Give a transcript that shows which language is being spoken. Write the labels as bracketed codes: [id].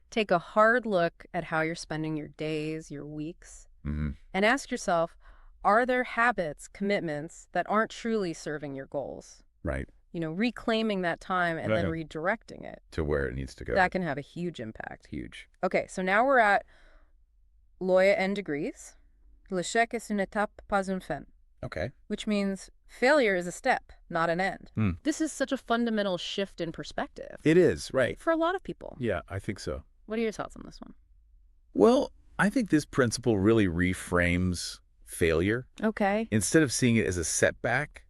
[en] Take a hard look at how you're spending your days, your weeks, and ask yourself, are there habits, commitments that aren't truly serving your goals? Right. Reclaiming that time and then redirecting it. To where it needs to go. That can have a huge impact. Huge. Okay, so now we're at Loya and degrees. [fr] L'échec est une étape, pas une fin. [en] Okay. Which means failure is a step, not an end. This is such a fundamental shift in perspective. It is, right. For a lot of people. Yeah, I think so. What are your thoughts on this one? Well, I think this principle really reframes failure. Okay. Instead of seeing it as a setback,